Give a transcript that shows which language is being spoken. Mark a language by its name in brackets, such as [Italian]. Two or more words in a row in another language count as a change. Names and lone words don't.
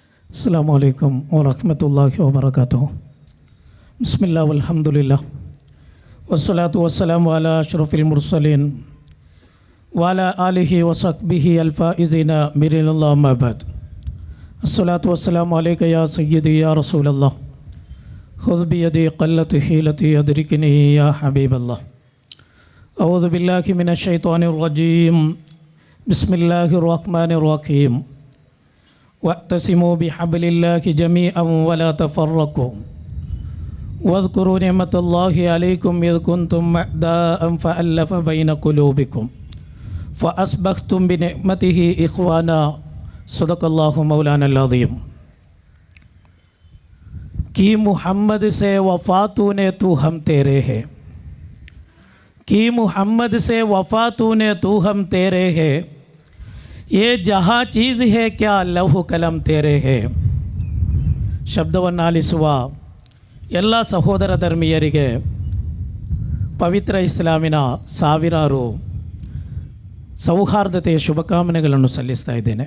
[Arabic] السلام عليكم ورحمة الله وبركاته. بسم الله والحمد لله والصلاة والسلام على أشرف المرسلين وعلى آله وصحبه الفائزين برضا الله أما بعد. الصلاة والسلام عليك يا سيدي يا رسول الله خذ بيدي قلت حيلتي أدركني يا حبيب الله. أعوذ بالله من الشيطان الرجيم. بسم الله الرحمن الرحيم. واعتصموا بحبل الله جميعا ولا تفرقوا واذكروا نعمة الله عليكم إذ كنتم أعداء فألف بين قلوبكم فأصبحتم بنعمته إخوانا. صدق الله مولانا العظيم. [Urdu] کی محمد سے وفا تو نے تو ہم تیرے ہیں، کی محمد سے وفا تو نے تو ہم تیرے ہیں، یہ جہاں چیز ہے کیا لوح و قلم تیرے ہیں. [Kannada] ಶಬ್ದವನ್ನಾಲಿಸುವ ಎಲ್ಲ ಸಹೋದರ ಧರ್ಮೀಯರಿಗೆ ಪವಿತ್ರ ಇಸ್ಲಾಮಿನ ಸಾವಿರಾರು ಸೌಹಾರ್ದತೆಯ ಶುಭಕಾಮನೆಗಳನ್ನು ಸಲ್ಲಿಸ್ತಾ ಇದ್ದೇನೆ.